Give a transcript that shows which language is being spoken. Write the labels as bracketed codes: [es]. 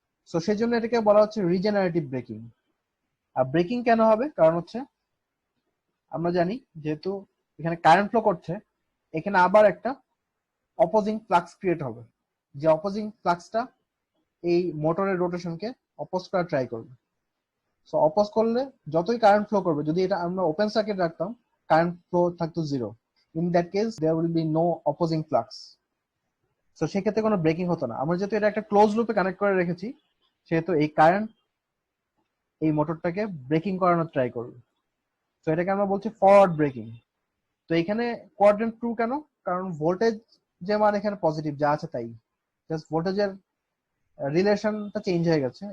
[bn] So সেই জন্য এটাকে বলা হচ্ছে রিজেনারেটিভ ব্রেকিং। আর ব্রেকিং কেন হবে, কারণ হচ্ছে আমরা জানি যেহেতু এখানে কারেন্ট ফ্লো করছে এখানে আবার একটা অপোজিং ফ্লাক্স ক্রিয়েট হবে, যে অপোজিং ফ্লাক্সটা এই মোটরের রোটেশনকে অপোজ করা ট্রাই করবে। সো অপোজ করলে যতই কারেন্ট ফ্লো করবে, যদি এটা আমরা ওপেন সার্কিট রাখতাম কারেন্ট ফ্লো থাকতো zero, [en] in that case there will be no opposing flux. [bn] So সেক্ষেত্রে কোনো ব্রেকিং হতো না। আমরা যেহেতু এটা একটা ক্লোজ লুপে কানেক্ট করে রেখেছি সেহেতু এই কারেন্ট এই মোটরটাকে ব্রেকিং করানোর ট্রাই করবে। তো এটাকে আমরা বলছি ফরওয়ার্ড ব্রেকিং। তো এখানে কোয়াড্রেন্ট 2 কেন? কারণ ভোল্টেজ যে মান এখানে পজিটিভ যা আছে তাই, জাস্ট ভোল্টেজের রিলেশনটা চেঞ্জ হয়ে গেছে।